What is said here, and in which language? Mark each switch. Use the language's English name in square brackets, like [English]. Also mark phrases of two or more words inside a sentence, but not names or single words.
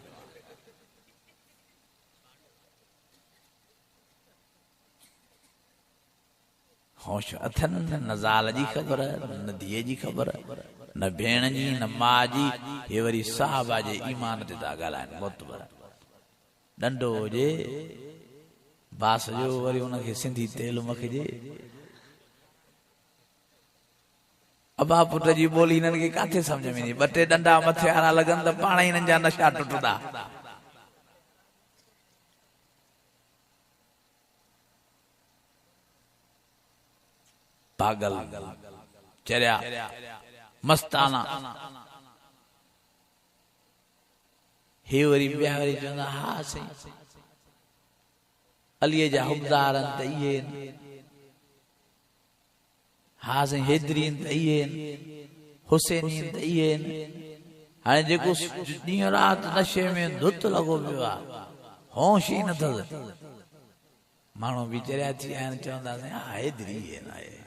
[Sindhi] होश अथन न ज़ाल जी ख़बर न धीअ जी ख़बर न भेण जी न मां जी हे वरी साहबा जे ईमान ते था ॻाल्हाइनि मोतबर डंडो हुजे बास जो वरी उनखे सिंधी तेल मखिजे अबा पुट जी ॿोली हिननि खे काथे सम्झ में ईंदी ॿ टे डंडा मथे वारा लॻनि त पाण ई हिननि जा नशा टुटंदा पागल चरिया मस्ताना हे वरी ॿिया वरी चवंदा हा सही अलीअ जा हुबदार त इहे हा साईं हैदरी त इहे हुसैनी त इहे हाणे जेको ॾींहुं राति नशे में धुत लॻो पियो आहे होश ई नथसि माण्हू बि चरिया थी विया आहिनि चवंदासीं हा हैदरी आहे